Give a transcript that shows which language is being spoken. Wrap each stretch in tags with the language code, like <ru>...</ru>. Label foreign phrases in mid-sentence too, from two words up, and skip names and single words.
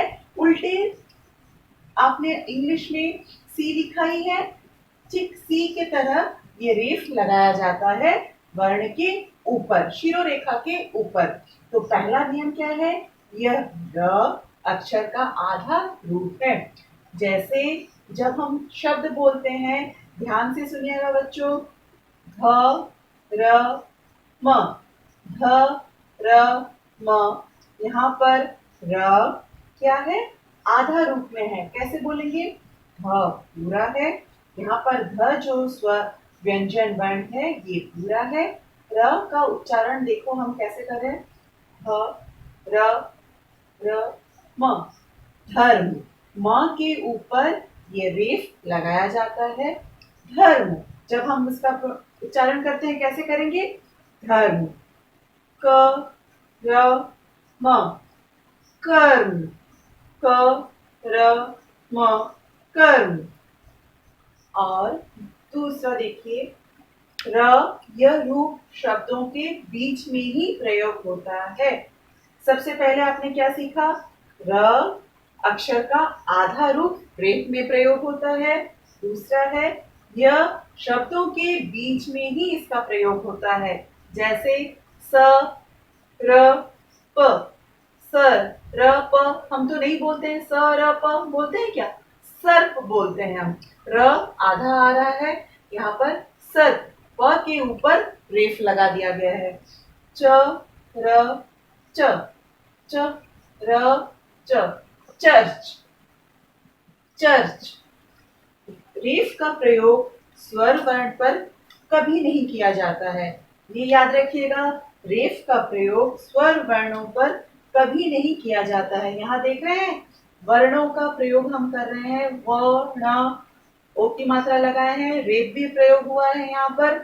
<hi>उल्टे आपने इंग्लिश में सी लिखा ही है, ठीक सी के तरह ये रेफ लगाया जाता है वर्ण के ऊपर, शिरोरेखा के ऊपर। तो पहला नियम क्या है, यह र अक्षर का आधा रूप है। जैसे जब हम शब्द बोलते हैं, ध्यान से सुनिएगा बच्चों। ध र म, ध र म, यहाँ पर र क्या है, आधा रूप में है। कैसे बोलेंगे, ध पूरा है, यहाँ पर ध जो स्वर व्यंजन वर्ण है ये पूरा है। र का उच्चारण देखो हम कैसे करें, ध र र म, धर्म। म के ऊपर ये रेफ लगाया जाता है, धर्म। जब हम इसका उच्चारण करते हैं कैसे करेंगे, धर्म। क र म, कर्म। क र म, कर्म। और दूसरा देखिए, र यह रूप शब्दों के बीच में ही प्रयोग होता है। सबसे पहले आपने क्या सीखा, र अक्षर का आधा रूप रेफ में प्रयोग होता है। दूसरा है, यह शब्दों के बीच में ही इसका प्रयोग होता है। जैसे स र प, सर र प हम तो नहीं बोलते हैं, स र प बोलते हैं क्या, सर्प बोलते हैं हम। र आधा आ रहा है, यहाँ पर सर्प, प के ऊपर रेफ लगा दिया गया है। च र च, च र च, चर्च। चर्च। रेफ का प्रयोग स्वर वर्ण पर कभी नहीं किया जाता है, ये याद रखिएगा। रेफ का प्रयोग स्वर वर्णों पर कभी नहीं किया जाता है। यहाँ देख रहे हैं वर्णों का प्रयोग हम कर रहे हैं, व न ओ की मात्रा लगाए हैं, रेफ भी प्रयोग हुआ है यहाँ पर।</hi>